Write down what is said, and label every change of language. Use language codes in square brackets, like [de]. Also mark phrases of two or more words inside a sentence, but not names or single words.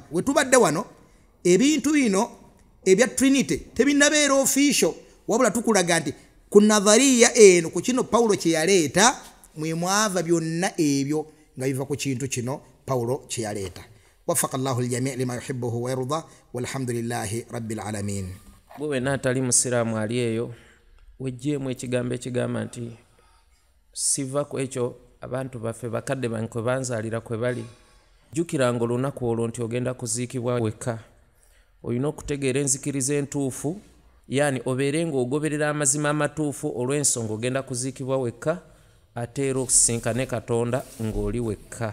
[lg] We tubadde wano ebintu bino ebya Trinity tebinnabeera official, wabula tukulaga nti ku nadhariya eno ku kino Pawulo kye yaleeta mwe mwava byonna ebyo nga biva ku kintu kino Pawulo kye yaleeta. [ar] وفق الله الجميع لما يحبه ويرضى والحمد لله رب العالمين. [lg] Gwe n'atali musiraamu ali eyo wejjeemu ekigambo ekigamba nti siva ku ekyo abantu baffe bakadde bange kwe banzaalira kwe bali. Jjukiranga olunaku olwo nti ogenda kuziikibwa wekka. Olina okutegeera enzikiriza entuufu, yaani obeere ng'ogoberera amazima amatuufu olw'ensonga ogenda kuziikibwa wekka, ate era okusinkane Katonda ng'oli wekka.